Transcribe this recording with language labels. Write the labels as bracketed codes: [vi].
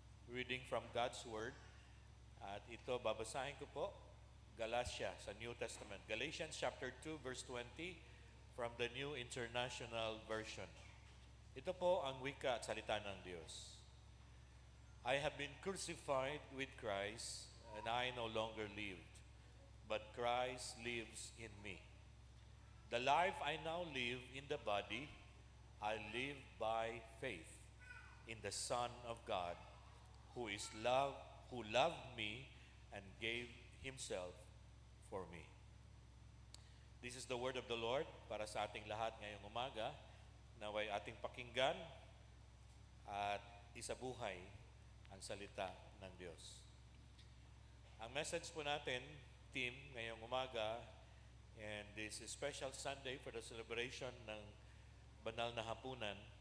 [en] Reading from God's Word. [tl] At ito, babasahin ko po. [en] Galatia sa New Testament. Galatians chapter 2, verse 20 from the New International Version. [tl] Ito po ang wika at salita ng Diyos. [en] I have been crucified with Christ, and I no longer live, but Christ lives in me. The life I now live in the body, I live by faith in the Son of God, who loved me and gave Himself for me. This is the word of the Lord [tl] para sa ating lahat ngayong umaga. Naway ating pakinggan at isabuhay ang salita ng Diyos. Ang message po natin, team, ngayong umaga, [en] and this is special Sunday for the celebration [tl] ng Banal na Hapunan.